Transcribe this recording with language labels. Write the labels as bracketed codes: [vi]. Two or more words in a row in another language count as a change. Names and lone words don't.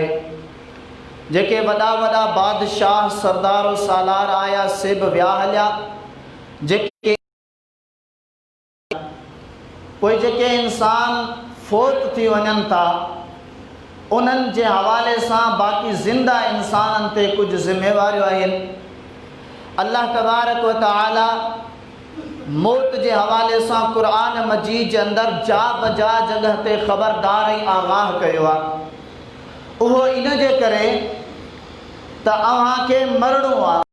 [sd] जेके वॾा वॾा बादशाह सरदार सालार आया से बि विया हलिया, जेके कोई जेके इंसान फोत थी वञनि था उन्हनि जे हवाले सां बाक़ी ज़िंदा इंसाननि ते कुझु ज़िम्मेवारियूं आहिनि। अल्लाह [ar] تبارك وتعالى [sd] मौत जे हवाले सां क़ुरान मजीद जे अंदरि जा बजा जगह ते ख़बरदार ऐं आगाह कयो आहे। उहो इन जे करे त अव्हांखे मरणो आहे।